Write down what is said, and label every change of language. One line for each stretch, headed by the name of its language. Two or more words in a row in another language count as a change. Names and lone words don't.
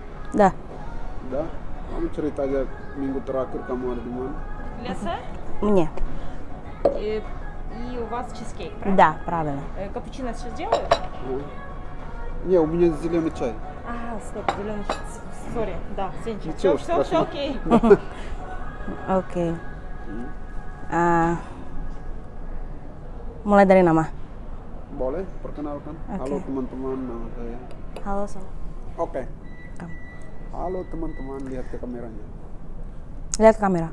Indonesian: Dah. Udah, kamu cerita aja minggu terakhir kamu ada di mana?
Russian: Ляса? Мне. И у вас чизкейк, правильно? Да, правильно. Капучино сейчас делают? Не, у меня зеленый чай. Стоп, зеленый. Сори, да, Сенча. Ничего Все страшного. окей.
Indonesian: Oke. Mulai dari nama. Boleh, perkenalkan. Halo teman-teman, nama saya. Halo sama. Oke. Halo teman-teman, lihat ke kameranya. Lihat ke kamera.